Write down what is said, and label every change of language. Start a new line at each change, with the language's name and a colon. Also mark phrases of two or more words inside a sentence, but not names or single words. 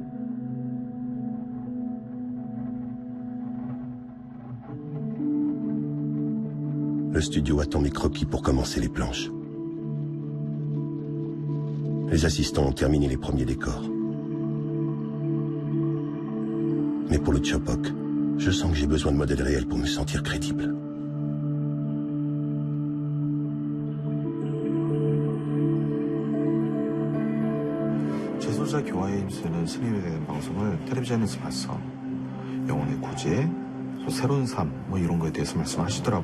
French: Le studio attend mes croquis pour commencer les planches. Les assistants ont terminé les premiers décors. Mais pour le Chopok, je sens que j'ai besoin de modèles réels pour me sentir crédible.
Korean: 제소자 교화에 힘쓰는 스님에 대한 방송을 텔레비전에서 봤어. 영혼의 구제, 또 새로운 삶, 뭐 이런 거에 대해서 말씀하시더라고.